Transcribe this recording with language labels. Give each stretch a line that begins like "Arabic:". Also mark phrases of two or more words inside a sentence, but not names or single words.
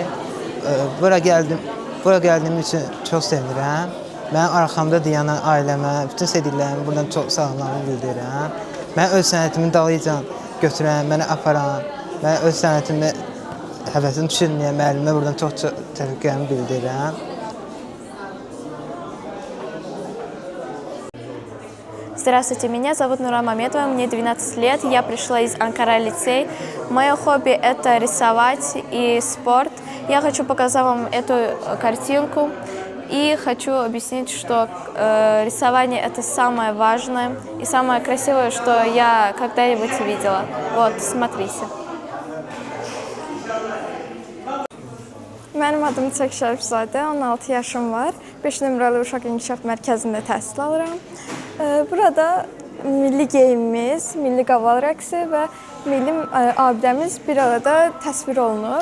Azerbaijani: Bura gəldiyim üçün çox sevinirəm. Mənim arxamda dayanan ailəmə, bütün sevdiklərimə buradan çox salamlarımı bildirirəm. Mən öz sənətimin dalıcan götürən, məni aparan, mən öz sənətimi həvəsini düşürməyən müəllimə buradan çox təşəkkürümü bildirirəm.
Russian: Здравствуйте, меня зовут Нура Мамедова, мне 12 лет, я пришла из Анкара-лицей. Мое хобби – это рисовать и спорт. Я хочу показать вам эту картинку и хочу объяснить, что рисование – это самое важное и самое красивое, что я когда-нибудь видела. Вот, смотрите.
Azerbaijani: Mənim adım Çək Şərifzadə, 16 yaşım var. 5 nömrəli Uşaq İnkişaf Mərkəzində təhsil alıram. Burada milli geyimimiz, milli qaval rəqsi və milli abidəmiz bir arada təsvir olunub.